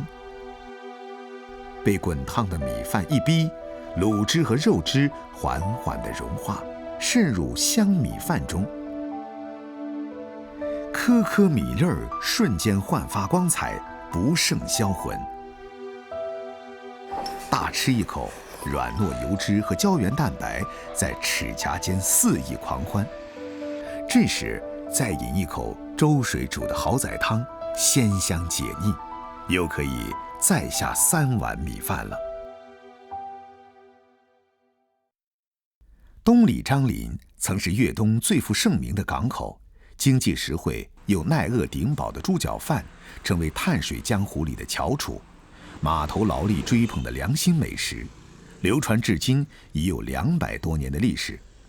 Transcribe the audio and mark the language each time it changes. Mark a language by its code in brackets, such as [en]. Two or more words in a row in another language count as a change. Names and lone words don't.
[zh] 被滾燙的米飯一逼，滷汁和肉汁緩緩地融化，滲入香米飯中。顆顆米粒兒瞬間煥發光彩，不勝銷魂。大吃一口，軟糯油脂和膠原蛋白在齒頰間肆意狂歡，这时再饮一口粥水煮的好仔汤，鲜香解腻，又可以再下3碗米饭了。东里张林曾是粤东最负盛名的港口，经济实惠又耐饿顶饱的猪脚饭成为碳水江湖里的翘楚，码头劳力追捧的良心美食，流传至今已有200多年的历史。